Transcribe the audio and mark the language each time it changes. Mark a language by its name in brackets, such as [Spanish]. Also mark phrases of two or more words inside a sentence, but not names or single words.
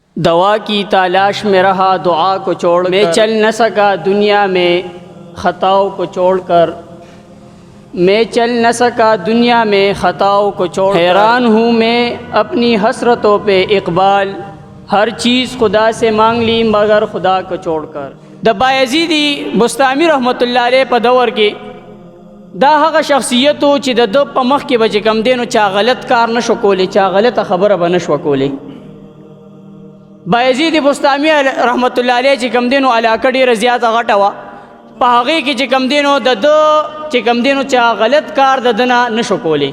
[Urdu] دوا کی تلاش میں رہا دعا کو چھوڑ، میں چل نہ سکا دنیا میں خطاؤں کو چھوڑ کر، میں چل نہ سکا دنیا میں خطاؤں کو چھوڑ. حیران ہوں میں اپنی حسرتوں پہ اقبال، ہر چیز خدا سے مانگ لی مگر خدا کو چھوڑ کر. [Pashto] د بایزیدي بسطامي رحمت الله علیه په دور کې د هغه شخصیت و چې د په مخ کې به چې کم دی نو چا غلط کار نشو کولی، چا غلطه خبره به نشوه کولی. بایزید بستامی رحمت الله علیه چې کم دی نو علاقه ډېره زیاته غټه وه، په هغې کې چې کم دی نو د ده چې کم دی نو چا غلط کار د ده نه نشو کولی.